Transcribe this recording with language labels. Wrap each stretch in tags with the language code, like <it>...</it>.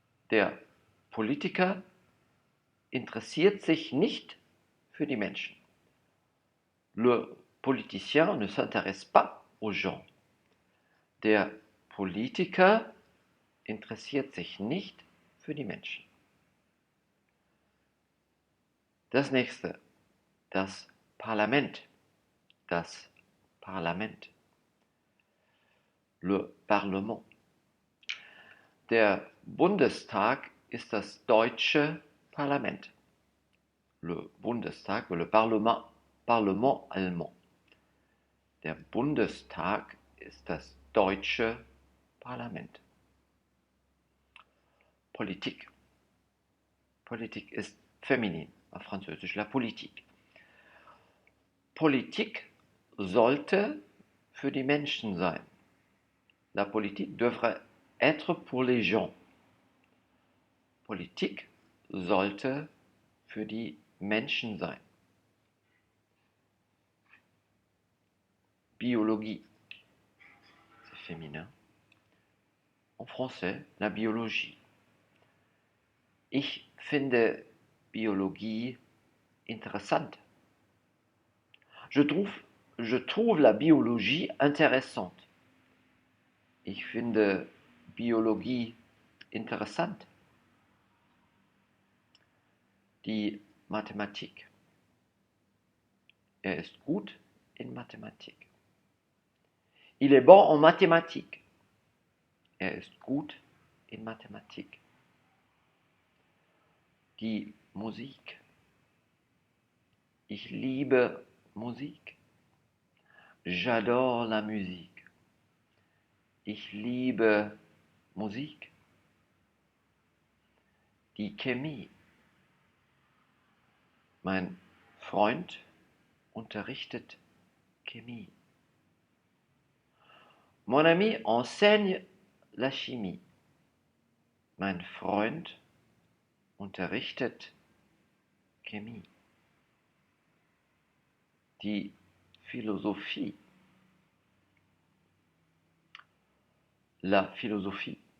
<de>Der Politiker interessiert sich nicht für die Menschen.</de> <fr>Le politicien ne s'intéresse pas aux gens.</fr> <de>Der Politiker interessiert sich nicht für die Menschen. Das nächste, das Parlament. Das Parlament.</de> <fr>Le Parlement.</fr> <de>Der Bundestag ist das deutsche Parlament.</de> <fr>Le Bundestag, le Parlement allemand.</fr> <de>Der Bundestag ist das deutsche Parlament. Politik. Politik ist feminin, auf Französisch, la politique. Politik sollte für die Menschen sein.</de> <fr>La politique devrait être pour les gens.</fr> <de>Politik sollte für die Menschen sein.</de> <fr>Biologie, c'est féminin. En français, la biologie.</fr> <de>Ich finde Biologie interessant.</de> <fr>Je trouve la biologie intéressante.</fr> <de>Ich finde Biologie interessant. Die Mathematik. Er ist gut in Mathematik.</de> <fr>Il est bon en mathématiques.</fr> <de>Er ist gut in Mathematik. Die Musik. Ich liebe Musik.</de> <fr>J'adore la musique.</fr> <de>Ich liebe Musik. Die Chemie. Mein Freund unterrichtet Chemie.</de> <fr>Mon ami enseigne la chimie.</fr> <de>Mein Freund unterrichtet Chemie. Die Philosophie.</de> <fr>La Philosophie.</fr>